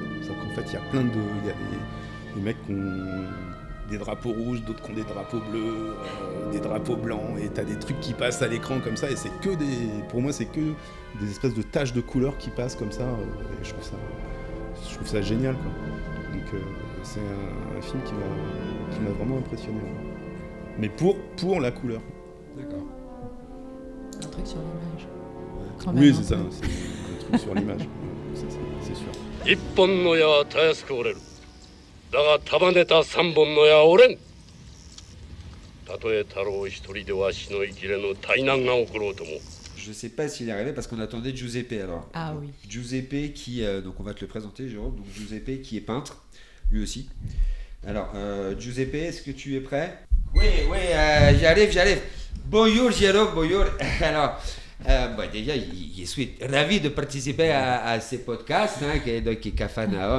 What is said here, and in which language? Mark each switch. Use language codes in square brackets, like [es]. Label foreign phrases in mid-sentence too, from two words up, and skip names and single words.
[fr] C'est-à-dire qu'en fait, il y a plein de... Il y a des mecs qui ont des drapeaux rouges, d'autres qui ont des drapeaux bleus, des drapeaux blancs, et t'as des trucs qui passent à l'écran comme ça, et c'est que pour moi, c'est que des espèces de taches de couleurs qui passent comme ça, et je trouve ça génial, quoi. Donc c'est un film qui m'a vraiment impressionné. Mais pour la couleur. D'accord. Un truc sur l'image. Oui, c'est ça, c'est un truc sur l'image, c'est sûr. [ja] だが束ねた三本の矢は折れん。たとえ太郎一人ではしのいきれぬ大難が起ころうとも、 [fr] je sais pas s'il est arrivé parce qu'on attendait Giuseppe alors. Ah oui. Giuseppe qui, donc on va te le présenter, Jérôme. Donc Giuseppe qui est peintre, lui aussi. Alors, Giuseppe, est-ce que tu es prêt? Oui, j'arrive. Bonjour Jérôme, bonjour. Alors, déjà, je suis ravi de participer à ce podcast, qui est Capharnaüm.